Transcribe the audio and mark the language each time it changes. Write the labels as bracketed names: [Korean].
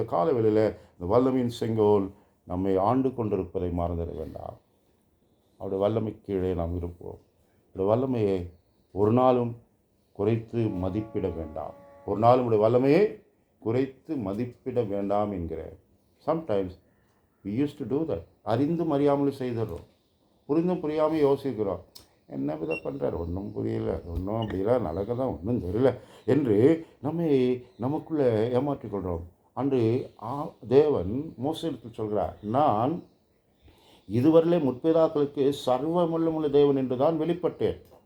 [Tamil] இந்த காலவெளியில் இந்த வல்லமையின் செங்கோல் நம்மை ஆண்டு கொண்டிருப்பதை மறந்துட வேண்டாம். அவருடைய வல்லமை கீழே நாம் இருப்போம். அவருடைய வல்லமையை ஒரு நாளும் குறைத்து மதிப்பிட வேண்டாம். ஒரு நாளும் உடைய வல்லமையை குறைத்து மதிப்பிட வேண்டாம் என்கிறேன். [English] Sometimes we used to do that. [Tamil] அறிந்தும் அறியாமலும் செய்துடுறோம், புரிந்தும் புரியாமல் யோசிக்கிறோம். என்ன வித பண்ணுறார், ஒன்றும் புரியல, ஒன்றும் அப்படிலாம் நடக்க தான் ஒன்றும் தெரியல என்று நமக்குள்ளே ஏமாற்றிக்கொள்கிறோம். அன்று தேவன் மோசேக்கு சொல்கிறார், நான் இதுவரையிலே முற்பிதாக்களுக்கு சர்வ வல்லமையுள்ள தேவன் என்று தான் வெளிப்பட்டேன்.